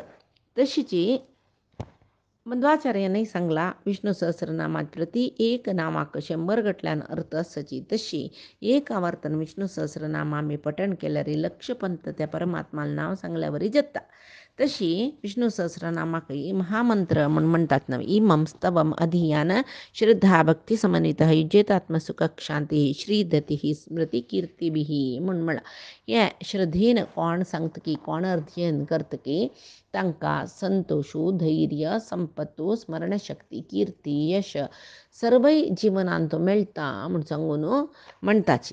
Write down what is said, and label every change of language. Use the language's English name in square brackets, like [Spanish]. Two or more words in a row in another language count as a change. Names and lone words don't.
[Konkani] तशीची मध्वाचार्यानंय सांगला विष्णू सहस्रनामात प्रति एक नामाक 100 गटल्यान अर्थ आसाची. तशी एक आवर्तन विष्णू सहस्रनाम आमी पठण केल्यार लक्षपंत त्या परमात्माला नाव सांगल्यावरी जाता. तशी विष्णू सहस्रनामाकय महामंत्र म्हूण म्हणटात नवे. [Sanskrit] इमं स्तवम अधियान श्रद्धा भक्ती समन्वितः युज्येतात्मसुख शांती श्रीदती स्मृती कीर्तिभिः म्हूण म्हणला. [Konkani] हे श्रद्धेन कोण सांगतकी कोण अध्ययन करतकी तांकां संतोषू धैर्य संपत्तू स्मरणशक्ती कीर्ती यश सर्वय जिवनांत मेळटा म्हूण सांगून म्हणटाची.